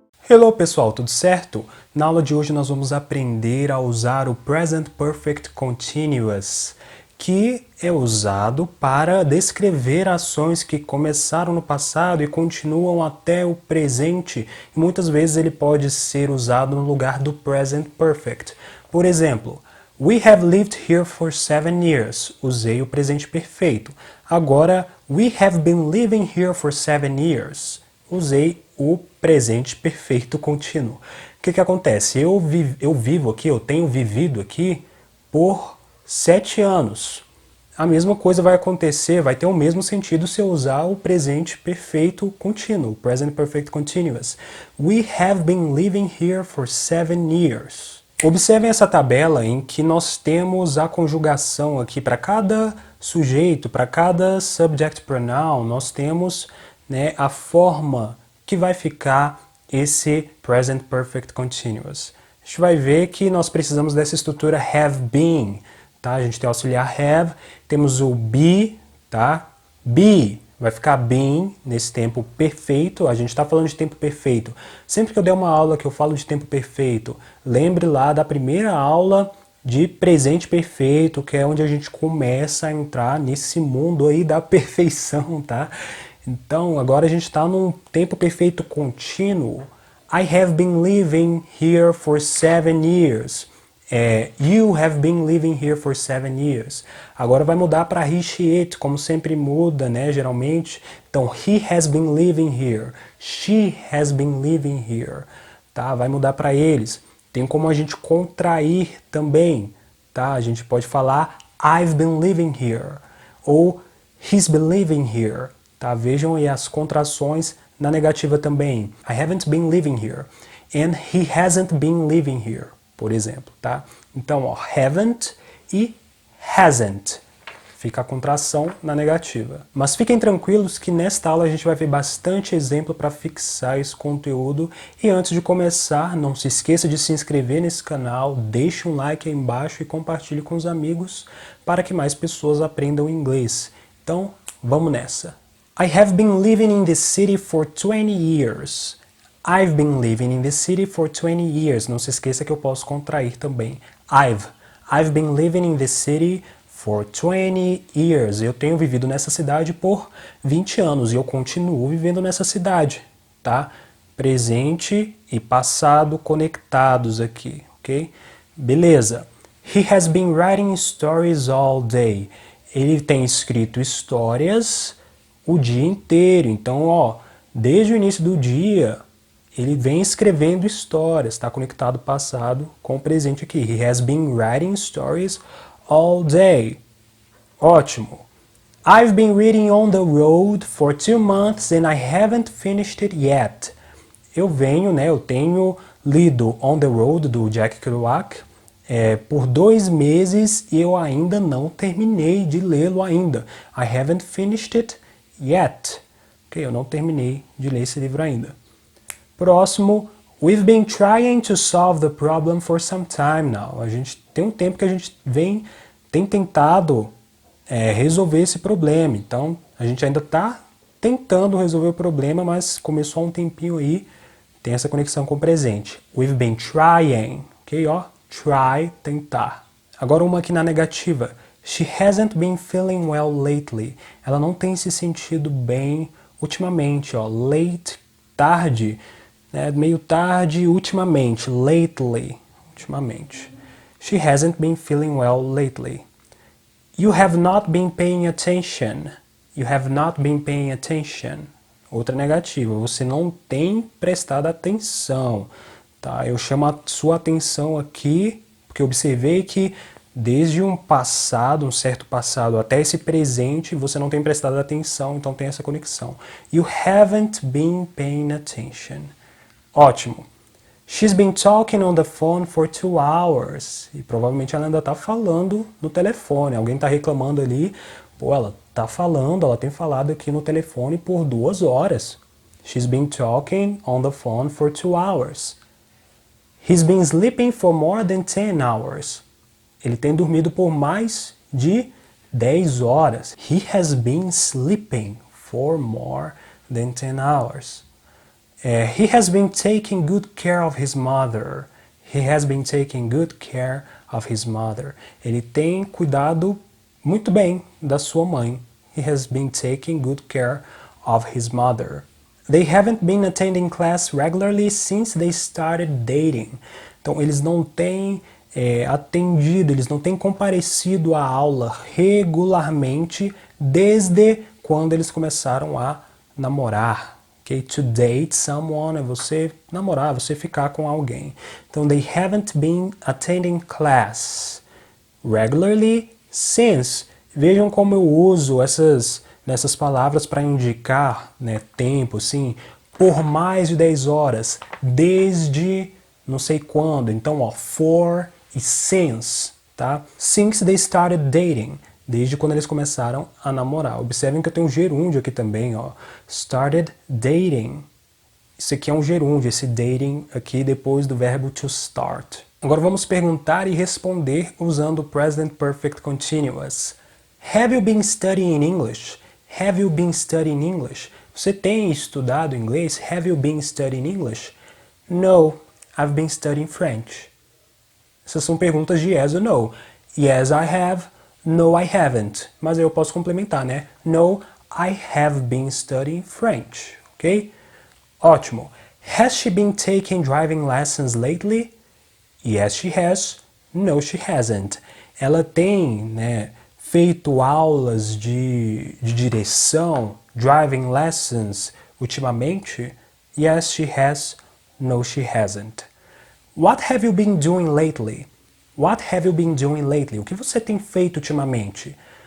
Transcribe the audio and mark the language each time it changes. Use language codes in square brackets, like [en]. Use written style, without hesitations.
[pt] Hello pessoal, tudo certo? Na aula de hoje nós vamos aprender a usar o Present Perfect Continuous, que é usado para descrever ações que começaram no passado e continuam até o presente. E muitas vezes ele pode ser usado no lugar do Present Perfect. Por exemplo, [en] We have lived here for 7 years. [pt] Usei o presente perfeito. [en] Agora, we have been living here for 7 years. [pt] Usei o presente perfeito contínuo. O que acontece? Eu vivo aqui, eu tenho vivido aqui por 7 anos. A mesma coisa vai acontecer, vai ter o mesmo sentido se eu usar o presente perfeito contínuo, present perfect continuous. [en] We have been living here for 7 years. [pt] Observem essa tabela em que nós temos a conjugação aqui para cada sujeito, para cada subject pronoun, nós temos, né, a forma que vai ficar esse present perfect continuous. A gente vai ver que nós precisamos dessa estrutura have been, tá? A gente tem o auxiliar have, temos o be, tá? Be vai ficar been nesse tempo perfeito. A gente está falando de tempo perfeito. Sempre que eu der uma aula que eu falo de tempo perfeito, lembre lá da primeira aula de presente perfeito, que é onde a gente começa a entrar nesse mundo aí da perfeição, tá? Então, agora a gente está num tempo perfeito contínuo. [en] I have been living here for 7 years. You have been living here for 7 years. [pt] Agora vai mudar para he, she, it, como sempre muda, né, geralmente. [en] Então, he has been living here. She has been living here. [pt] Tá? Vai mudar para eles. Tem como a gente contrair também, tá? A gente pode falar [en] I've been living here. Ou he's been living here. Tá? [pt] Vejam aí as contrações na negativa também. [en] I haven't been living here. And he hasn't been living here, [pt] por exemplo, tá? Então, ó, haven't e hasn't. Fica a contração na negativa. Mas fiquem tranquilos que nesta aula a gente vai ver bastante exemplo para fixar esse conteúdo. E antes de começar, não se esqueça de se inscrever nesse canal, deixe um like aí embaixo e compartilhe com os amigos para que mais pessoas aprendam inglês. Então, vamos nessa. [en] I have been living in this city for 20 years. I've been living in this city for 20 years. [pt] Não se esqueça que eu posso contrair também. [en] I've been living in this city for 20 years. [pt] Eu tenho vivido nessa cidade por 20 anos e eu continuo vivendo nessa cidade, tá? Presente e passado conectados aqui, ok? Beleza. [en] He has been writing stories all day. [pt] Ele tem escrito histórias o dia inteiro. Então, ó, desde o início do dia, ele vem escrevendo histórias, está conectado o passado com o presente aqui. [en] He has been writing stories all day. Ótimo. I've been reading On the Road for 2 months and I haven't finished it yet. [pt] Eu tenho lido On the Road, do Jack Kerouac, por 2 meses e eu ainda não terminei de lê-lo ainda. [en] I haven't finished it yet. [pt] Ok, eu não terminei de ler esse livro ainda. [en] Próximo, we've been trying to solve the problem for some time now. [pt] A gente tem um tempo que a gente tem tentado resolver esse problema. Então, a gente ainda está tentando resolver o problema, mas começou há um tempinho aí, tem essa conexão com o presente. [en] We've been trying, ok? [pt] Ó, [en] try, tentar. [pt] Agora uma aqui na negativa. [en] She hasn't been feeling well lately. [pt] Ela não tem se sentido bem ultimamente, ó. Late, tarde, né? Meio tarde, ultimamente. Lately, ultimamente. [en] She hasn't been feeling well lately. You have not been paying attention. You have not been paying attention. [pt] Outra negativa, você não tem prestado atenção. Tá? Eu chamo a sua atenção aqui, porque observei que desde um certo passado, até esse presente, você não tem prestado atenção, então tem essa conexão. [en] You haven't been paying attention. Ótimo. She's been talking on the phone for 2 hours. [pt] E provavelmente ela ainda está falando no telefone. Alguém está reclamando ali. Pô, ela está falando, ela tem falado aqui no telefone por 2 horas. [en] She's been talking on the phone for 2 hours. He's been sleeping for more than 10 hours. [pt] Ele tem dormido por mais de 10 horas. [en] He has been sleeping for more than 10 hours. He has been taking good care of his mother. He has been taking good care of his mother. [pt] Ele tem cuidado muito bem da sua mãe. [en] He has been taking good care of his mother. They haven't been attending class regularly since they started dating. [pt] Então, eles não têm atendido, eles não têm comparecido à aula regularmente desde quando eles começaram a namorar. Okay? [en] To date someone [pt] é você namorar, você ficar com alguém. [en] Então, they haven't been attending class regularly since. [pt] Vejam como eu uso nessas palavras para indicar, né, tempo, assim, por mais de 10 horas, desde não sei quando. Então, ó, for e since, tá? [en] Since they started dating, [pt] desde quando eles começaram a namorar. Observem que eu tenho um gerúndio aqui também, ó. [en] Started dating. [pt] Isso aqui é um gerúndio, esse dating aqui depois do verbo to start. Agora vamos perguntar e responder usando o Present Perfect Continuous. [en] Have you been studying English? Have you been studying English? [pt] Você tem estudado inglês? [en] Have you been studying English? No, I've been studying French. [pt] Essas são perguntas de yes ou no. [en] Yes, I have. No, I haven't. [pt] Mas aí eu posso complementar, né? [en] No, I have been studying French. [pt] Ok? Ótimo. [en] Has she been taking driving lessons lately? Yes, she has. No, she hasn't. [pt] Ela tem, né, feito aulas de direção, [en] driving lessons, [pt] ultimamente? [en] Yes, she has. No, she hasn't. What have you been doing lately? What have you been doing lately? [pt] O que você tem feito ultimamente?